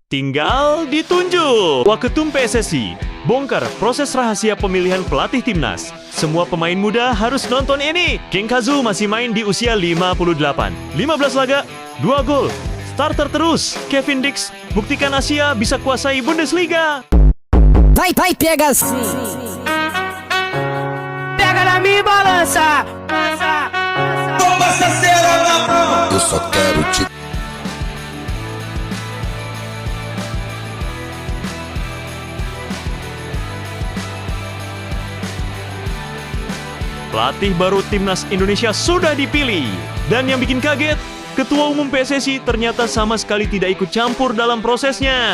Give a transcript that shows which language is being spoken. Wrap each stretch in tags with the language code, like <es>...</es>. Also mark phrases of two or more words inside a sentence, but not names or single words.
<id>tinggal ditunjuk. Waketum PSSI bongkar proses rahasia pemilihan pelatih timnas. Semua pemain muda harus nonton ini. King Kazu masih main di usia 58. 15 laga, 2 gol. Starter terus. Kevin Dix buktikan Asia bisa kuasai Bundesliga.</id> <pt>Vai pega assim. Pega na minha balança. Eu só quero te</pt> <id>Pelatih baru timnas Indonesia sudah dipilih. Dan yang bikin kaget, Ketua Umum PSSI ternyata sama sekali tidak ikut campur dalam prosesnya.</id>